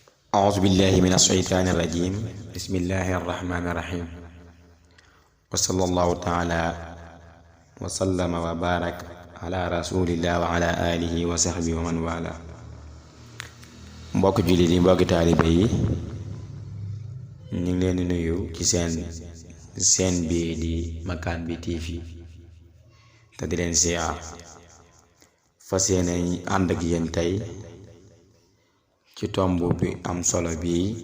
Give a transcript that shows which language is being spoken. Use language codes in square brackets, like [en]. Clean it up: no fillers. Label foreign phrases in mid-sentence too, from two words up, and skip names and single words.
[ar] أعوذ بالله من الشيطان الرجيم بسم الله الرحمن الرحيم وصلى الله تعالى وسلم وبارك على رسول الله وعلى آله وصحبه ومن والاه. [wo] mbokk jullit yi mbokki taalibe yi ñu ngi leen di nuyu ci seen bi di Makane bi TV te di leen siyaar fas yéene ànd ak yéen tey ci tomb bi am solo bii